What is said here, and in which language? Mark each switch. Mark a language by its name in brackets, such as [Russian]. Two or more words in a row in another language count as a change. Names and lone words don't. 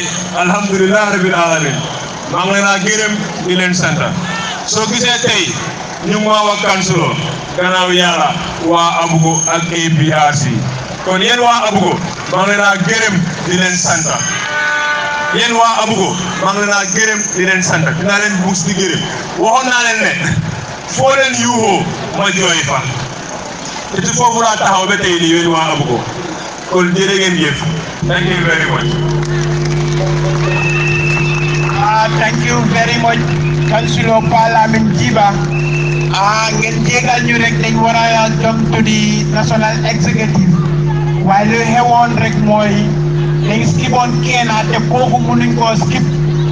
[Arabic] الحمد لله رب العالمين [Wolof] maa ngi leen a gërëm di leen sant soo gisee tey ñu ma wax kansulo gannaaw yàlla waa Abuko ak APRC kon yéen waa Abuko maa ngi leen a gërëm di leen sant yéen waa Abuko maa ngi leen a gërëm di leen sant dinaa leen buus di gërëm waxoon naa leen ne foo leen yuuxoo ma jooy fa te ci foofu laa taxaw ba tey nii yéen waa Abuko kon jërë ngeen jëf [English] thank you very much. Thank you very much Councillor Parliament [Wolof] Jiba ngeen jégal ñu rek dañ war a [English] jump to the national executive [Wolof] waaye lu xewoon rek mooy dañ skipoon kenn te kooku mënuñ koo skip